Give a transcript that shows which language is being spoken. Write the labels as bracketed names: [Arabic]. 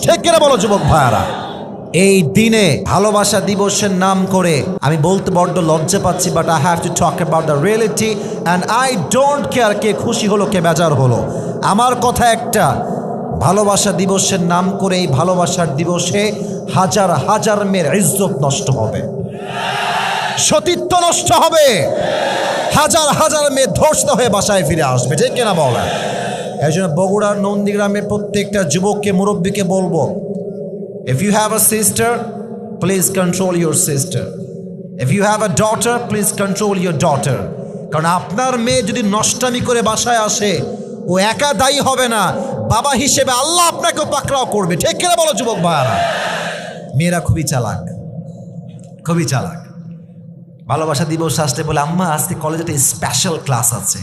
[Bangla] ঠিক কিনা বলো যুবক ভাইয়ারা? এই দিনে ভালোবাসা দিবসের নাম করে আমি বলতে বড্ড লজ্জা পাচ্ছি, [English] but I have to talk about the reality and I don't care [Bangla] কে খুশি হলো কে বেজার হলো। আমার কথা একটা, ভালোবাসা দিবসের নাম করে এই ভালোবাসার দিবসে হাজার হাজার মেয়ের ইজ্জত নষ্ট হবে, সতীত্ব নষ্ট হবে, হাজার হাজার মেয়ে ধর্ষিত হয়ে বাসায় ফিরে আসবে। ঠিক কিনা বলেন? এই জন্য বগুড়ার নন্দীগ্রামের প্রত্যেকটা যুবককে, মুরব্বীকে বলবো, [English] if you have a sister, please control your sister. If you have a daughter, please control your daughter. [Bangla] কারণ আপনার মেয়ে যদি নষ্টামি করে বাসায় আসে, ও একা দায়ী হবে না, বাবা হিসেবে আল্লাহ আপনাকেও পাকড়াও করবে। ঠিক কিনা বলো যুবক ভাইয়ারা? মেয়েরা খুবই চালাক, খুবই চালাক। ভালোবাসা দিবস আসতে বলে, আম্মা আজকে কলেজে একটা স্পেশাল ক্লাস আছে।